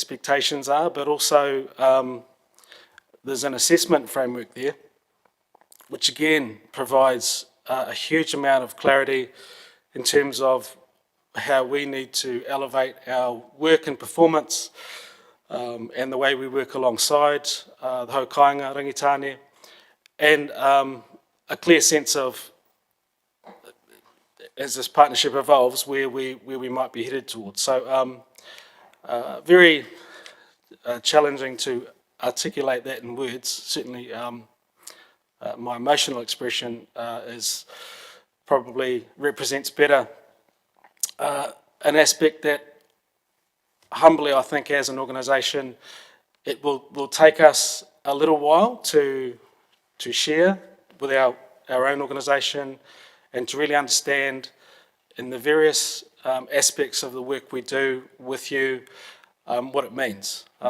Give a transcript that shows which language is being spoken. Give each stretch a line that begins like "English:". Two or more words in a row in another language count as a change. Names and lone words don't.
English: expectations are, but also there's an assessment framework there, which again provides a huge amount of clarity in terms of how we need to elevate our work and performance and the way we work alongside the
Māori: hau kāinga
English: Rangitāne, and a clear sense of, as this partnership evolves, where we might be headed towards. So very challenging to articulate that in words. Certainly my emotional expression is probably represents better an aspect that humbly I think as an organisation it will take us a little while to share with our own organisation and to really understand in the various aspects of the work we do with you what it means.